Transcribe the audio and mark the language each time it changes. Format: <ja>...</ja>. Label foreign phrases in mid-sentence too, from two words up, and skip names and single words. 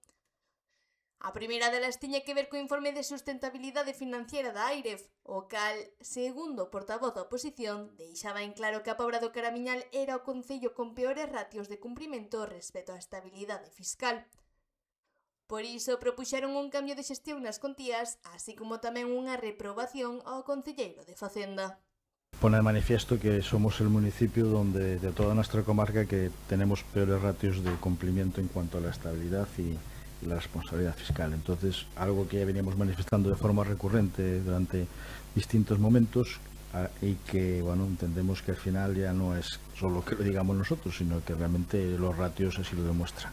<gl>A primeira delas tiña que ver co informe de sustentabilidade financiera da AIREF, o cal, segundo o portavoz da oposición, deixaba en claro que a Pobra do Caramiñal era o concello con peores ratios de cumprimento respecto á estabilidade fiscal. Por iso propuxeron un cambio de xestión nas contías, así como tamén unha reprobación ao concelleiro de Facenda.</gl> <es>Poner manifiesto que somos el municipio donde de toda nuestra comarca que tenemos peores ratios de cumplimiento en cuanto a la estabilidad y la responsabilidad fiscal. Entonces, algo que ya veníamos manifestando de forma recurrente durante distintos momentos y que, bueno, entendemos que al final ya no es solo que lo digamos nosotros, sino que realmente los ratios así lo demuestran.</es>